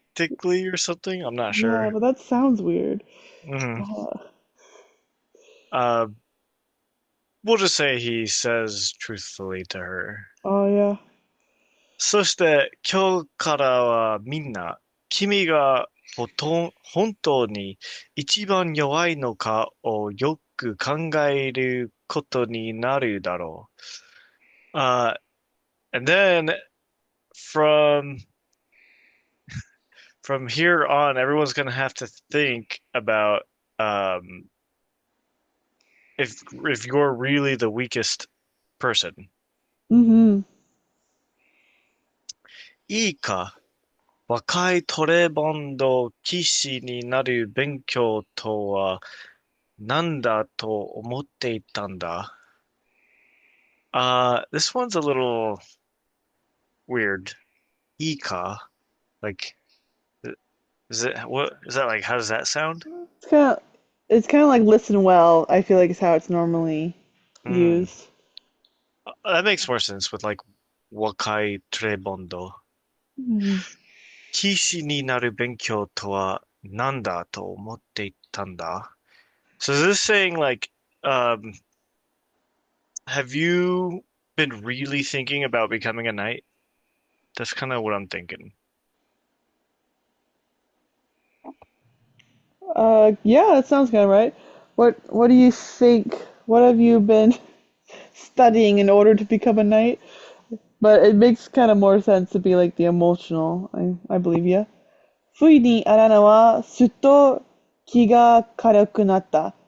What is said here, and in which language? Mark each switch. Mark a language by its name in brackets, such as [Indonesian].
[English] practically or something. I'm not Yeah, sure. but that sounds weird. Mhm. Uh, Uh we'll just say he says truthfully to her. oh yeah. [Japanese] そして今日からはみんな君が本当に一番弱いのかをよく考えることになるだろう。 [English] And then from from here on, everyone's gonna have to think about um, if you're really the weakest person. うん [Japanese] いいか、若いトレバンド騎士になる勉強とは何だと思っていたんだ。 [English] This one's a little weird. [Japanese] いいか? [English] Like, is it, what, is that like, how does that sound? It's kind of like listen well, I feel like is how it's normally Hmm. used. That makes more sense with like, [Japanese] 若いトレバンド。 Mhm. 騎士になる勉強とは何だと思っていたんだ? [English] So is this saying like, um, have you been really thinking about becoming a knight? That's kind of what I'm thinking. Yeah, that sounds kind of right. What do you think? What have you been studying in order to become a knight? But it makes kind of more sense to be like the emotional. I believe you. [Japanese] 不意にアラナはすっと気が軽くなった.